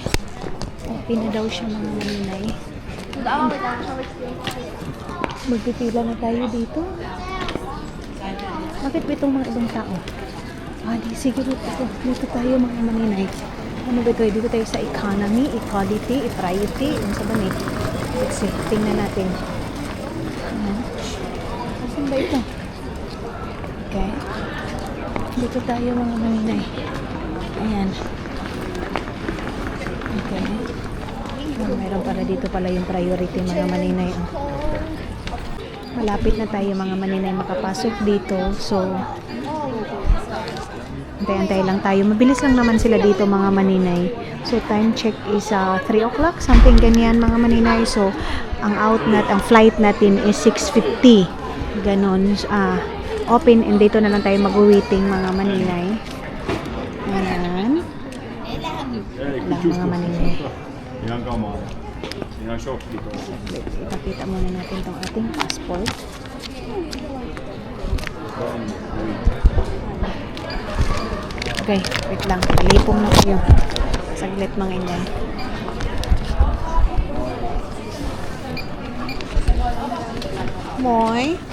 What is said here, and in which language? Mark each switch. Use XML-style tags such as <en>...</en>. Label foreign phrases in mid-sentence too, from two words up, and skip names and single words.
<tl>Open na daw siya mga maninay. Magpipila na tayo dito. Bakit ba itong mga ibang tao? Sige dito tayo mga maninay. Ano ba ito? Dito tayo sa</tl> <en>economy, equality, priority.</en> <tl>Ano sa ba ni?</tl> <en>Let's see.</en> <tl>Tingnan natin. Saan ba ito? Okay. Dito tayo mga maninay. Ayan. Okay. Meron pala dito pala yung priority mga maninay. Malapit na tayo mga maninay makapasok dito. So, antay-antay lang tayo. Mabilis lang naman sila dito mga maninay.</tl> <en>So, time check is 3 o'clock. Something</en> <tl>ganyan mga maninay. So, ang flight natin is 6:50. Ganon.</tl> <en>Open and</en> <tl>dito na lang tayo mag-waiting mga maninay. Ayan. Lang mga maninay.</tl> <fi>Ihan kamaa. Ihan shoppi tuossa.</fi> <tl>Ipakita muna natin tong ating passport. Okay, wait lang. Lipong na kayo. Saglit mga inday. Moy.</tl>